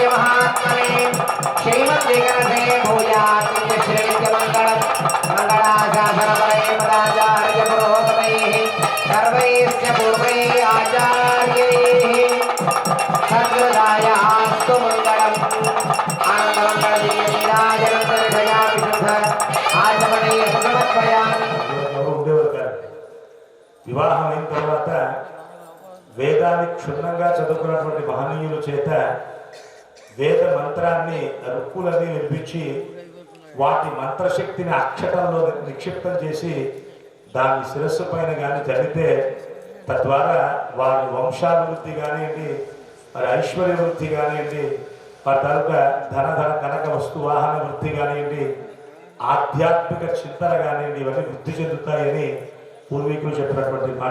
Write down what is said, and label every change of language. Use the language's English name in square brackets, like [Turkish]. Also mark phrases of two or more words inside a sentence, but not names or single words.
[Sanskrit] महात्मने श्रीमद्विगणसे भूयात् श्रीनित्य मंगलम मंगलाशासन परे मदाचार्य पुरोगमैः सर्वैश्च पूर्वैः आचार्यैः सद्गुरुदाय अस्तु मंगलम आनंद मंगल दिव्य नीराजनं दर्शया विशुद्ध आचमनीय समर्पयामि. [Telugu] వివాహం అయిన తర్వాత వేదాన్ని క్షుణ్ణంగా చదువుకున్నటువంటి మహనీయుల చేత వేద మంత్రాన్ని రుక్కులన్నీ వినిపించి వాటి మంత్రశక్తిని అక్షతంలో నిక్షిప్తం చేసి దాని శిరస్సు పైన కానీ జరిగితే తద్వారా వారి వంశాభివృద్ధి కానివ్వండి, వారి ఐశ్వర్య వృద్ధి కానివ్వండి, వారి తరపున ధన కనక వస్తు వాహన వృద్ధి కానివ్వండి, ఆధ్యాత్మిక చింతన కానివ్వండి, ఇవన్నీ వృద్ధి చెందుతాయని పూర్వీకులు చెప్పినటువంటి మాట.